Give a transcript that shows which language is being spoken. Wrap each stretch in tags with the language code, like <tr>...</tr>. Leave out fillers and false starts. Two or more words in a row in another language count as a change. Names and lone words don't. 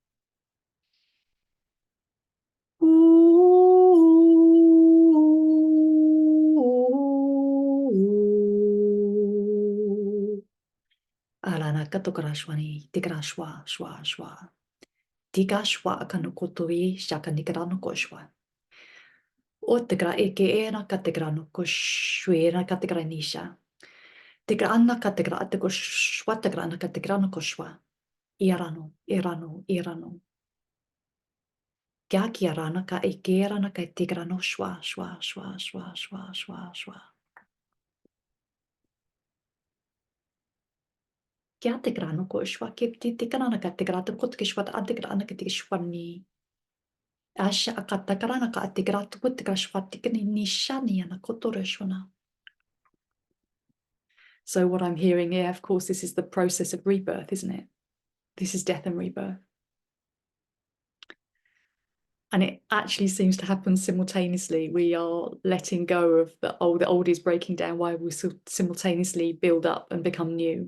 <en>Alana katokarashwani, tigrashwa, shwa, shwa. Tiga shwa kanukotoi, shaka nigrano koshwa. O tigra eke era katigrano koshwera katigranisha. Tigra anna katigra atiko shwa tigra anna katigrano koshwa. Irano, irano, irano. Kya kiarana ka ekerana ka tigrano shwa, shwa, shwa, shwa, shwa, shwa, shwa. Kya tigrano koshwa ki tigrana ka tigrata kotkishwa atigrana ka tishwani. Asha akatakarana ka atigrata kotigrashwa tikni nishani ana kotoreshwana. So what I'm hearing here, of course, this is the process of rebirth, isn't it? This is death and rebirth. And it actually seems to happen simultaneously. We are letting go of the old is breaking down while we simultaneously build up and become new.</en>